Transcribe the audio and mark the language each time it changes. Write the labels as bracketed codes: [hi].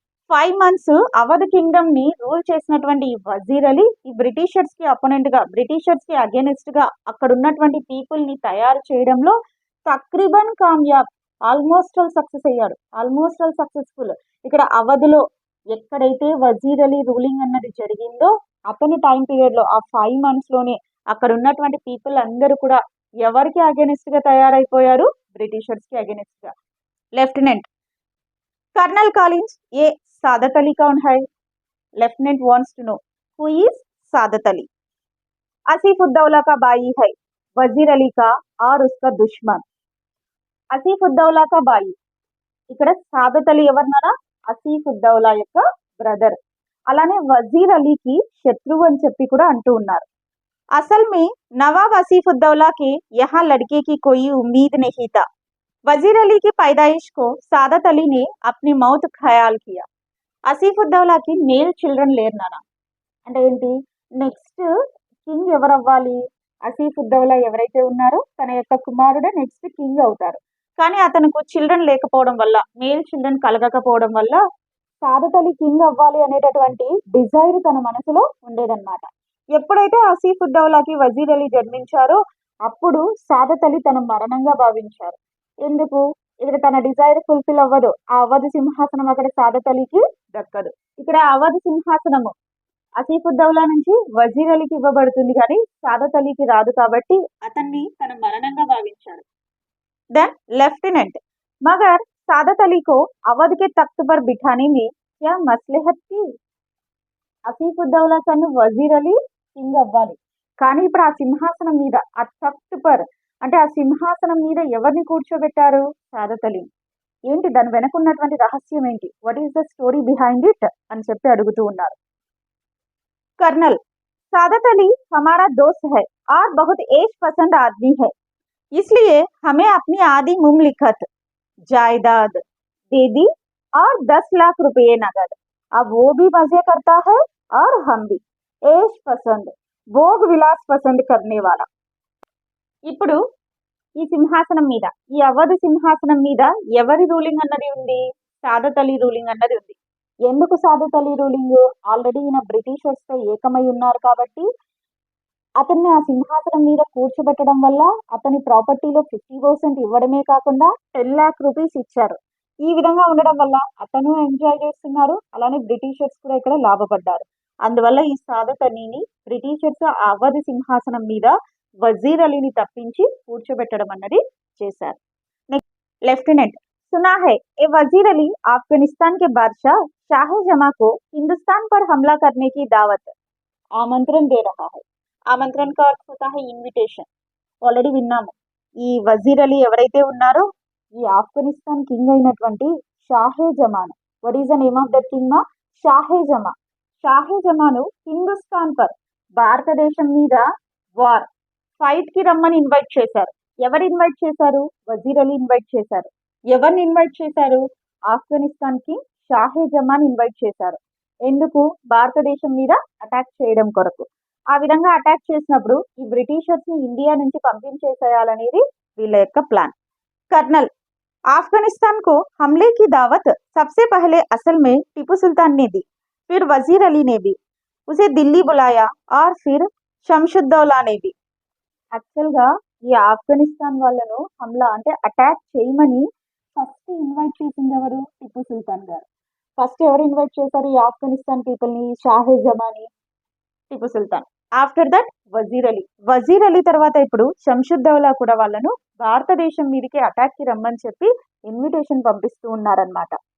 [te] 5 months Awadh Kingdom ని rule చేసినటువంటి ఈ వజీర్ అలీ ఈ బ్రిటిషర్స్ కి అపోనెంట్ గా, బ్రిటిషర్స్ కి అగెనిస్ట్ గా అక్కడ ఉన్నటువంటి పీపుల్ ని తయారు చేయడంలో తక్రీబన్ కామయాబ్, ఆల్మోస్ట్ ఆల్ సక్సెస్ అయ్యాడు. Almost all successful. ఇక్కడ అవధులో ఎక్కడైతే వజీర్ అలీ రూలింగ్ అన్నది జరిగిందో అతని టైం పీరియడ్ లో ఆ 5 months లోనే అక్కడ ఉన్నటువంటి పీపుల్ అందరూ కూడా ఎవరికి అగెనిస్ట్ గా తయారైపోయారు? బ్రిటిషర్స్ కి అగెనిస్ట్ గా. [hi] లెఫ్టినెంట్ कर्नल कॉलिंस, ये सादत अली कौन है? Lieutenant [en] wants to know who is [hi] Saadat Ali. Asifuddaula का भाई है, वजीर अली का और उसका दुश्मन. आसिफुद्दौला का भाई. [te] ఇక్కడ సాదత్ అలీ ఎవరన్నారా? ఆసిఫుద్దౌలా యొక్క బ్రదర్. అలానే వజీర్ అలీకి శత్రువు అని చెప్పి కూడా అంటూ ఉన్నారు. [hi] అసలు में नवाब आसिफुद्दौला के यहाँ लड़के की कोई उम्मीद नहीं था. वजीर अली की पैदाइश को सादत अली ने अपनी मौत ख्याल किया. [te] ఆసిఫుద్దౌలాకి మేల్ చిల్డ్రన్ లేరు నాన్న. అంటే ఏంటి? నెక్స్ట్ కింగ్ ఎవరు అవ్వాలి? ఆసిఫుద్దౌలా ఎవరైతే ఉన్నారో తన యొక్క కుమారుడే నెక్స్ట్ కింగ్ అవుతారు. కానీ అతనికి చిల్డ్రన్ లేకపోవడం వల్ల, మేల్ చిల్డ్రన్ కలగకపోవడం వల్ల సాదత్ అలీ కింగ్ అవ్వాలి అనేటటువంటి డిజైర్ తన మనసులో ఉండేదన్నమాట. ఎప్పుడైతే ఆసిఫుద్దౌలాకి వజీర్ అలీ జన్మించారో అప్పుడు సాదత్ అలీ తన మరణంగా భావించారు. ఎందుకు? ఇక్కడ తన డిజైర్ ఫుల్ఫిల్ అవ్వదు. ఆ అవధ్ సింహాసనం అక్కడ సాదత్ అలీకి దక్కదు. ఇక్కడ అవధ్ సింహాసనము ఆసిఫుద్దౌలా నుంచి వజీర్ అలీకి ఇవ్వబడుతుంది కానీ సాదత్ అలీకి రాదు కాబట్టి అతన్ని తన మరణంగా భావించాడు. [hi] देन लेफ्टिनेंट, मगर सादत अली को अवध के तख्त पर बिठाने में क्या मसलहत थी? [te] ఆసిఫుద్దౌలా తను వజీర్ అలీ కింగ్ అవ్వాలి, కానీ ఇప్పుడు ఆ సింహాసనం మీద, ఆ తఖ్త్ పర్ అంటే ఆ సింహాసనం మీద ఎవరిని కూర్చోబెట్టారు? సాదత్ అలీ. ఏంటి దాని వెనక ఉన్నటువంటి రహస్యం ఏంటి? [en] what is the story behind it [te] అని చెప్పి అడుగుతూ ఉన్నారు. [hi] कर्नल, सादत अली हमारा दोस्त है और बहुत ऐश पसंद आदमी है, इसलिए हमें अपनी आधी मुमलिकत जायदाद दे दी और 10 लाख रुपए नगद. अब वो भी मजे करता है और हम भी. ऐश पसंद, भोग विलास पसंद करने वाला. [te] ఇప్పుడు ఈ సింహాసనం మీద, ఈ అవధ్ సింహాసనం మీద ఎవరి రూలింగ్ అన్నది ఉంది? సాదత్ అలీ రూలింగ్ అన్నది ఉంది. ఎందుకు సాదత్ అలీ రూలింగ్? ఆల్రెడీ ఈయన బ్రిటిషర్స్ తో ఏకమై ఉన్నారు కాబట్టి అతన్ని ఆ సింహాసనం మీద కూర్చోబెట్టడం వల్ల అతని ప్రాపర్టీలో 50% ఇవ్వడమే కాకుండా 10 lakh rupees ఇచ్చారు. ఈ విధంగా ఉండడం వల్ల అతను ఎంజాయ్ చేస్తున్నారు, అలానే బ్రిటిషర్స్ కూడా ఇక్కడ లాభపడ్డారు. అందువల్ల ఈ సాదత్ అలీని బ్రిటిషర్స్ అవధ్ సింహాసనం మీద వజీర్ అలీని తప్పించి కూర్చోబెట్టడం అన్నది చేశారు. [hi] నెక్స్ట్ लेफ्टिनेंट, सुना है ये वजीर अली अफगानिस्तान के बादशाह शाह जमा को हिंदुस्तान पर हमला करने की दावत, आमंत्रण दे रहा है. ఆమంత్రణ కా అర్థ హోతా హై ఇన్విటేషన్. ఆల్రెడీ విన్నాము. [te] ఈ వజీర్ అలీ ఎవరైతే ఉన్నారో ఈ ఆఫ్ఘనిస్తాన్ కింగ్ అయినటువంటి షాహే Zaman. [en] What is the name of that king మా? [te] షాహే జమా. షాహే జమాను హిందుస్థాన్ పర్, భారతదేశం మీద వార్ ఫైట్ కి రమ్మని ఇన్వైట్ చేశారు. ఎవరు ఇన్వైట్ చేశారు? వజీర్ అలీ ఇన్వైట్ చేశారు. ఎవరిని ఇన్వైట్ చేశారు? ఆఫ్ఘనిస్తాన్ కి షాహే జమాన్ ఇన్వైట్ చేశారు. ఎందుకు? భారతదేశం మీద అటాక్ చేయడం కొరకు. ఆ విధంగా అటాక్ చేసినప్పుడు ఈ బ్రిటిషర్స్ ని ఇండియా నుంచి పంపించేసేయాలనేది వీళ్ళ యొక్క ప్లాన్. [hi] कर्नल, अफगानिस्तान को हमले की दावत सबसे पहले असल में टीपू सुल्तान ने दी, फिर वजीर अली ने भी उसे दिल्ली बुलाया और फिर [te] శంషుద్దౌలా అనేది యాక్చువల్గా ఈ ఆఫ్ఘనిస్తాన్ వాళ్ళను హమ్లా అంటే అటాక్ చేయమని ఫస్ట్ ఇన్వైట్ చేసింది ఎవరు? టిప్పు సుల్తాన్ గారు. ఫస్ట్ ఎవరు ఇన్వైట్ చేశారు ఈ ఆఫ్ఘనిస్తాన్ పీపుల్ని? షాహే జమానీ, టిప్పు సుల్తాన్. ఆఫ్టర్ దట్ వజీర్ అలీ తర్వాత ఇప్పుడు శంషుద్దౌలా కూడా వాళ్ళను భారతదేశం మీదకి అటాక్ కి రమ్మని చెప్పి ఇన్విటేషన్ పంపిస్తూ ఉన్నారనమాట.